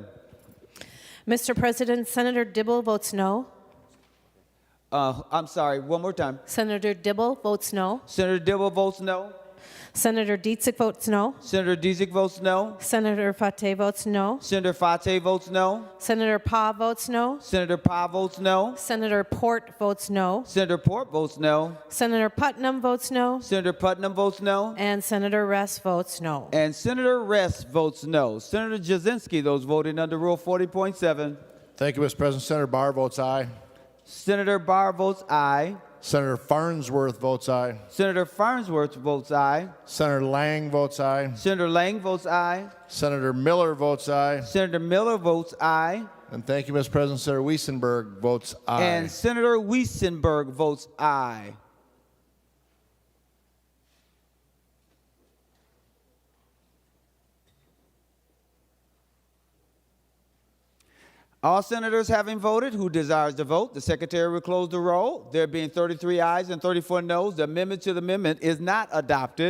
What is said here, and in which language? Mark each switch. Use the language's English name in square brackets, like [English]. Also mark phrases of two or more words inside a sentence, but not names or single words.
[English] Mr. President, Senator Dibble votes no. I'm sorry, one more time. Senator Dibble votes no. Senator Dibble votes no. Senator Dietzig votes no. Senator Dietzig votes no. Senator Fate votes no. Senator Fate votes no. Senator Pa votes no. Senator Pa votes no. Senator Port votes no. Senator Port votes no. Senator Putnam votes no. Senator Putnam votes no. And Senator Ress votes no. And Senator Ress votes no. Senator Jasinski, those voting under Rule 40.7. Thank you, Mr. President. Senator Barr votes aye. Senator Barr votes aye. Senator Farnsworth votes aye. Senator Farnsworth votes aye. Senator Lang votes aye. Senator Lang votes aye. Senator Miller votes aye. Senator Miller votes aye. And thank you, Mr. President. Senator Weissenberg votes aye. And Senator Weissenberg votes aye. All senators having voted, who desires to vote, the Secretary will close the roll. There being 33 ayes and 34 noes, the amendment to the amendment is not adopted.